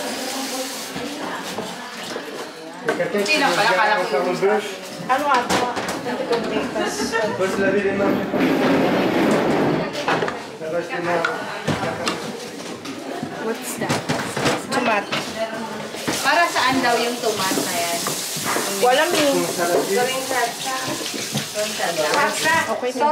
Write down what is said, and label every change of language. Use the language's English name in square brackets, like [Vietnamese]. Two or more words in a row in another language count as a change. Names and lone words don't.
[French] Il y a quelqu'un qui veut bien faire le bœuf. [Filipino] Ano nga? [French] Faut se laver les mains. Ça va, je te mets. [English] What's that? Tomato. [Filipino] Para saan daw yung tomat na yan? Walang min. Gawing salsa. Okay na.